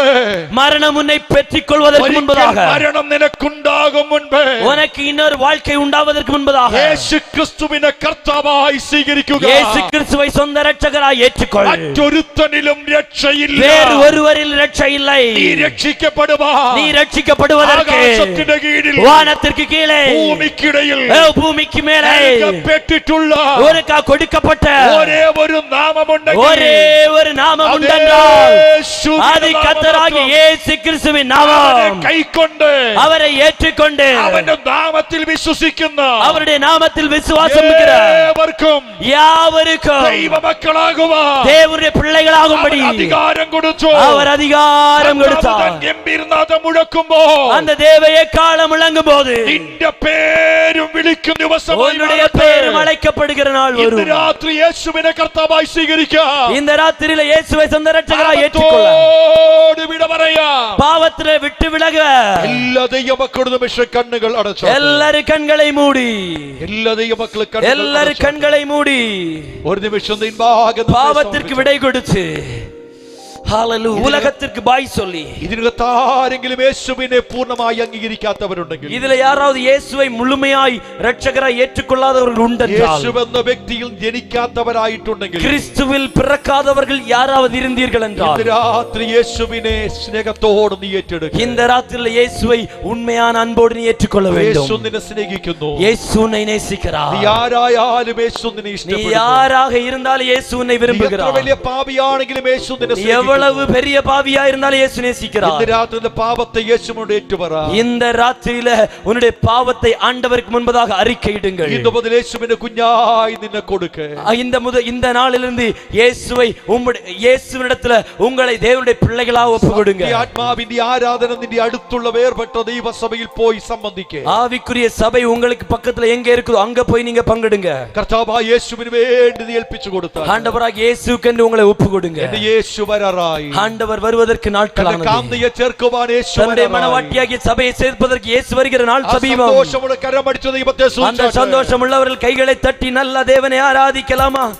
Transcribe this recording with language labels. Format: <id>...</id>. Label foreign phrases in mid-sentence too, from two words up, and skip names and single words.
<ta>மரணம் உன்னை பெற்றுக் கொள்வதற்கு முன்பதாக,</ta> <ml>മരണം നിനക്കുണ്ടാകും മുൻപ്,</ml> <ta>உனக்கு இன்னொரு வாழ்க்கை உண்டாவதற்கு முன்பதாக</ta> <ml>യേശു ക്രിസ്തുവിനെ കർത്താവായി സ്വീകരിക്കുക.</ml> <ta>இயேசு கிறிஸ்துவை சொந்த இரட்சகராய் ஏற்றுக்கொள்.</ta> <ml>മറ്റൊരുത്തനിലും രക്ഷയില്ല.</ml> <ta>வேறு ஒருவரில் இரட்சை இல்லை.</ta> <ml>നീ രക്ഷിക്കപ്പെടുവാൻ,</ml> <ta>நீ ரட்சிக்கப்படுவதற்கு</ta> <ml>ആകാശത്തിന്റെ കീഴിൽ,</ml> <ta>வானத்திற்கு கீழே,</ta> <ml>ഭൂമിക്കിടയിൽ</ml> <ta>பூமிக்கு மேலே</ta> <ml>നൽകപ്പെട്ടിട്ടുള്ള</ml> <ta>உனக்கு கொடுக்கப்பட்ட</ta> <ml>ഒരേ ഒരു നാമമുണ്ടെങ്കിൽ,</ml> <ta>ஒரே ஒரு நாமம் உண்டென்றால் அது கர்த்தராகிய இயேசு கிறிஸ்துவின் நாமம்.</ta> <ml>കൈക്കൊണ്ട്</ml> <ta>அவரை ஏற்றுக்கொண்டு</ta> <ml>അവന്റെ നാമത്തിൽ വിശ്വസിക്കുന്ന</ml> <ta>அவருடைய நாமத்தில் விசுவாசம் வைக்கிற</ta> <ml>ഏവർക്കും</ml> <ta>யாவருக்கும்</ta> <ml>ദൈവമക്കളാകുവാൻ</ml> <ta>தேவனுடைய பிள்ளைகளாகும்படி</ta> <ml>അധികാരം കൊടുത്തു.</ml> <ta>அவர் அதிகாரம் கொடுத்தார்.</ta> <ml>ഗംഭീരനാഥം മുഴക്കുമ്പോൾ</ml> <ta>அந்த தேவையை காலம் முழங்கும் போது</ta> <ml>നിന്റെ പേരും വിളിക്കും ദിവസമായി</ml> <ta>உன்னுடைய பேரும் அழைக்கப்படுகிற நாள்</ta> <ml>ഇന്ന്</ml> <ta>வரும்.</ta> <ml>രാത്രി യേശുവിനെ കർത്താവായി സ്വീകരിക്കാം.</ml> <ta>இந்த ராத்திரியில இயேசுவை சொந்த இரட்சகராய் ஏற்றுக்கொள்ள,</ta> <ml>പാപത്തോട് വിട പറയാം.</ml> <ta>பாவத்திலே விட்டு விலக,</ta> <ml>എല്ലാ ദൈവമക്കളുടെ നിമിഷ കണ്ണുകൾ അടച്ചു.</ml> <ta>எல்லாரும் கண்களை மூடி,</ta> <ml>എല്ലാ ദൈവമക്കളും</ml> <ta>எல்லாரும் கண்களை மூடி</ta> <ml>ഒരു നിമിഷം നിൻപാകെ</ml> <ta>பாவத்திற்கு விடை கொடுத்து, ஹalleluya, உலகத்திற்கு பாய் சொல்லி,</ta> <ml>ഇതിനകത്ത് ആരെങ്കിലും യേശുവിനെ പൂർണ്ണമായി അംഗീകരിക്കാത്തവരുണ്ടെങ്കിൽ,</ml> <ta>இதுல யாராவது இயேசுவை முழுமையாய் இரட்சகராய் ஏற்றுக்கொள்ளாதவர்கள் உண்டென்றால்,</ta> <ml>യേശു എന്ന വ്യക്തിയിൽ ജനിക്കാത്തവരായിട്ടുണ്ടെങ്കിൽ,</ml> <ta>கிறிஸ்துவில் பிறக்காதவர்கள் யாராவது இருந்தீர்கள் என்றால்,</ta> <ml>ഇന്ന് രാത്രി യേശുവിനെ സ്നേഹത്തോടെ നീ ഏറ്റെടുക്കുക.</ml> <ta>இந்த ராத்திரியில் இயேசுவை உண்மையான அன்போடு நீ ஏற்றுக்கொள்ள</ta> <ml>യേശു</ml> <ta>வேண்டும்.</ta> <ml>നിന്നെ സ്നേഹിക്കുന്നു.</ml> <ta>இயேசு உன்னை நேசிக்கிறார்.</ta> <ml>നീ ആരായാലും യേശു നിന്നെ</ml> <ta>நீ</ta> <ml>ഇഷ്ടപ്പെടുന്നു.</ml> <ta>யாராக இருந்தாலும் இயேசு உன்னை</ta> <ml>നീ എത്ര</ml> <ta>விரும்புகிறார்.</ta> <ml>വലിയ പാപിയാണെങ്കിലും യേശു നിന്നെ</ml> <ta>நீ</ta> <ml>സ്നേഹിക്കുന്നു.</ml> <ta>எவ்வளவு பெரிய பாவியா இருந்தாலும் இயேசு</ta> <ml>ഇന്ന്</ml> <ta>நேசிக்கிறார்.</ta> <ml>രാത്രി പാപത്തെ യേശുവിനോട് ഏറ്റുപറ.</ml> <ta>இந்த ராத்திரியில உன்னுடைய பாவத்தை ஆண்டவருக்கு முன்பதாக அறிக்கையிடுங்கள்.</ta> <ml>ഇന്ന് മുതൽ യേശുവിന്റെ കുഞ്ഞായി നിന്നെ കൊടുക്ക.</ml> <ta>இந்த நாளிலிருந்து இயேசுவை இயேசுவினிடத்துல உங்களை தேவனுடைய பிள்ளைகளாக ஒப்புக்கொடுங்க.</ta> <ml>ഈ ആത്മാവിന്റെ ആരാധന നിന്റെ അടുത്തുള്ള വേർപെട്ട ദൈവസഭയിൽ പോയി സംബന്ധിക്ക.</ml> <ta>ஆவிக்குரிய சபை உங்களுக்கு பக்கத்துல எங்க இருக்குதோ அங்க போய் நீங்க பங்கெடுங்க.</ta> <ml>കർത്താവായ യേശുവിന് വേണ്ടി നീ ഏൽപ്പിച്ചു കൊടുത്താൽ,</ml> <ta>ஆண்டவராகிய இயேசுவுக்கு உங்களை ஒப்புக்கொடுங்க.</ta> <ml>എന്റെ യേശു വരാറായി.</ml> <ta>ஆண்டவர் வருவதற்கு நாட்களானது.</ta> <ml>കാന്തയെ ചേർക്കുവാൻ യേശു</ml> <ta>தன்னுடைய</ta> <ml>വരാറായി.</ml> <ta>மனவாட்டியாகிய சபையை சேர்ப்பதற்கு இயேசு வருகிற நாள் சமீபம்.</ta> <ml>സന്തോഷമുള്ള കരമടിച്ച ദൈവത്തെ</ml> <ta>அந்த சந்தோஷம் உள்ளவர்கள் கைகளை தட்டி நல்ல தேவனை ஆராதிக்கலாமா?</ta>